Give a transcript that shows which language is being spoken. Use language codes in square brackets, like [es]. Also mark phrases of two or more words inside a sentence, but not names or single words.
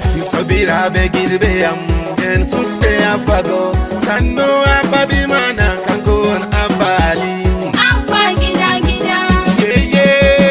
[ff] Sobiraɓe, gilɓe am, en sufte Abba go. Sannu Abba bi mana, kanko on Abba Ali. Abba gida gida. [en] Yeah, yeah.